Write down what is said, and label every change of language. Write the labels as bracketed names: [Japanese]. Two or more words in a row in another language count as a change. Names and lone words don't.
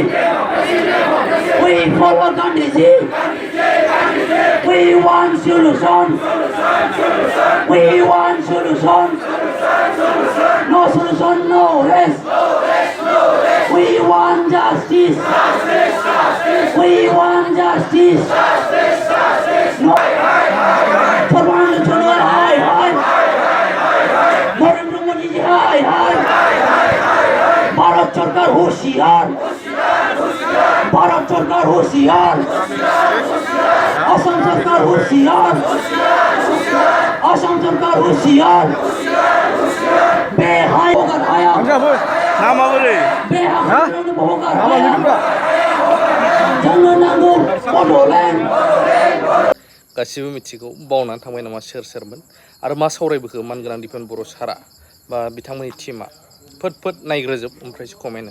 [English] We follow Gandhiji. We want solution. We want solution. No solution, no rest. We want justice. We want justice. No. [Hindi] भारत सरकार होशियार भारत सरकार होशियार असम सरकार होशियार असम सरकार होशियार बेहाय होकर आया [Bodo] नामा बोरै [Hindi] होकर आया [Bodo] जोंनो नांगौ बड'लेण्ड गासिबो मिथिगौ बावनानै थांबाय नामा सोरमोन आरो मा सावरायबोखो मानगोनां दिपेन बर' सारा बा बिथांमोननि टीमा फोट नायग्रोजोब ओमफ्रायसो कमेन्ट